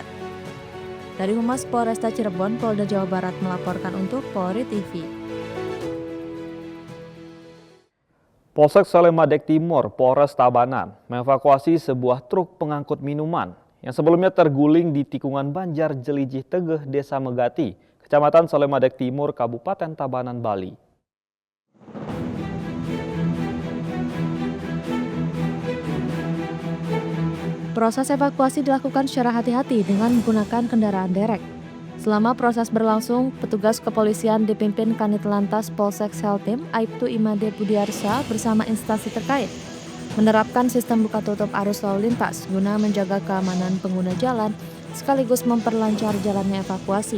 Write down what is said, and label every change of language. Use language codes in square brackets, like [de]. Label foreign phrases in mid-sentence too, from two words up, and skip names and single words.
[id] Dari Humas Polresta Cirebon, Polda Jawa Barat melaporkan untuk Polri TV. Polsek Salemadeg Timur, Polres Tabanan, mengevakuasi sebuah truk pengangkut minuman yang sebelumnya terguling di tikungan Banjar Jelijih Tegeh, Desa Megati, Kecamatan Salemadeg Timur, Kabupaten Tabanan, Bali. Proses evakuasi dilakukan secara hati-hati dengan menggunakan kendaraan derek. Selama proses berlangsung, petugas kepolisian dipimpin Kanit Lantas Polsek Seltim Aibtu Imade Budiarsa bersama instansi terkait menerapkan sistem buka tutup arus lalu lintas guna menjaga keamanan pengguna jalan sekaligus memperlancar jalannya evakuasi.